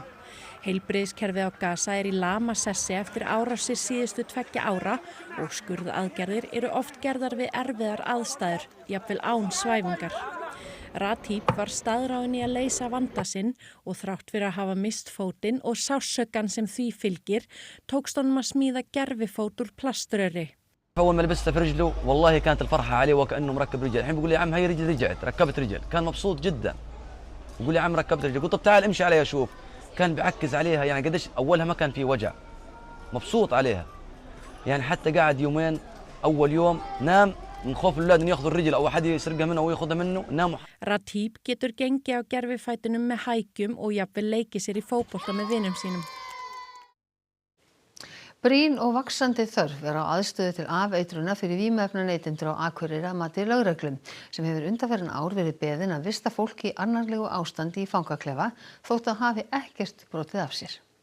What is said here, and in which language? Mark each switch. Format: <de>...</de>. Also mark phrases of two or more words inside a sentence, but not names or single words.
<is>Heilbrigðiskerfið á Gaza í lamasessi eftir árásir síðustu 2 ára og skurðaðgerðir eru oft gerðar við erfiðar aðstæður, jafnvel án svæfingar. Ratib var staðráðinn í að leysa vanda sinn og þrátt fyrir að hafa mist fótinn og sársaukann sem því fylgir, tókst honum að smíða gervifót úr plaströri.</is> <ar>أول ما لبستها في رجله والله كانت الفرحة عليه وكأنه مركب رجل. الحين بيقول لي يا عم هي رجل رجعت ركبت رجل. كان مبسوط جدا. بيقول لي يا عم ركبت رجل. قلت طب تعال امشي عليها شوف. كان بيعكز عليها يعني قديش أولها ما كان في وجع. مبسوط عليها. يعني حتى قاعد يومين أول يوم نام من خوف الأولاد إنه ياخذوا الرجل أو أحد يسرقها منه أو ياخذها منه نام.</ar> <is>Ratib getur gengið á gervifætinum með hækjum og jafnvel leikið sér í fótbolta með vinum sínum. Brýn og vaxandi þörf á aðstöðu til afeitruna fyrir vímuefnaneytendur á Akureyri að mati lögreglu sem hefur undanfarin ár verið beðin að vista fólk í annarlegu ástandi í fangaklefa þótt að hafi ekkert brotið af sér.</is>